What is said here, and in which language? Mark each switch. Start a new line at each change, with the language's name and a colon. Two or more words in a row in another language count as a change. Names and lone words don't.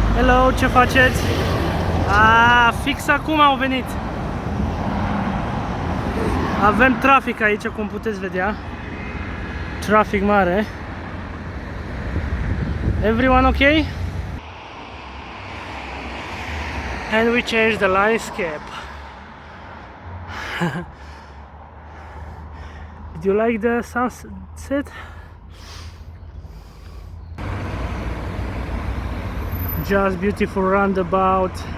Romanian: Hello, ce faceți? Fix acum au venit. Avem trafic aici, cum puteți vedea. Trafic mare.
English: Everyone okay? And we changed the landscape. Did you like the sunset? Just beautiful roundabout.